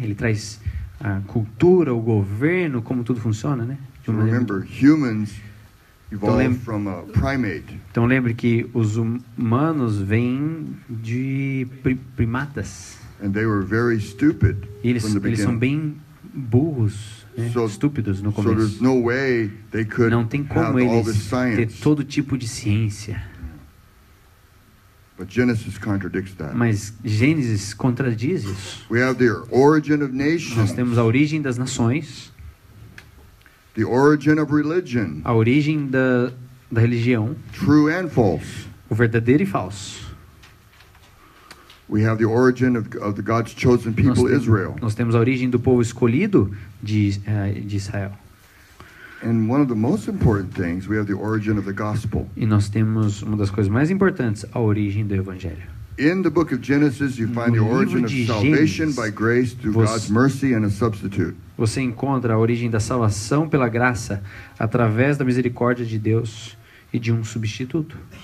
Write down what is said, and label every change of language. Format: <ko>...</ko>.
<pt>Ele traz a cultura, o governo, como tudo funciona, né? De uma maneira</pt> <en>Remember, humans evolved lem- from a primate.</en> <pt>Então lembre que os humanos vêm de primatas.</pt> <en>And they were very stupid</en> <pt>E eles</pt> <en>from the</en> <pt>são bem burros, né?</pt> <en>So-</en> <pt>Estúpidos no</pt> <en>So there's</en> <pt>começo.</pt> <en>no way they could</en> <pt>Não tem</pt> <en>have</en> <pt>como</pt> <en>all this</en> <pt>eles ter</pt> <en>science.</en> <pt>todo tipo de ciência.</pt> <en>But Genesis contradicts that.</en> <pt>Mas Gênesis contradiz isso.</pt> <en>We have the origin of</en> <pt>Nós</pt> <en>nations,</en> <pt>temos a origem das nações,</pt> <en>the origin of religion,</en> <pt>a origem da religião,</pt> <en>true and false.</en> <pt>o verdadeiro e falso.</pt> <en>We have the origin of the God's chosen people, Israel.</en> <pt>Nós temos a origem do povo escolhido de Israel.</pt> <en>And one of the most important things, we have the origin of the gospel.</en> <pt>E nós temos uma das coisas mais importantes, a origem do evangelho.</pt> <en>In the book of Genesis, you find the origin of salvation by grace through God's mercy and a substitute.</en> <pt>Você encontra a origem da salvação pela graça através da misericórdia de Deus e de um substituto.</pt>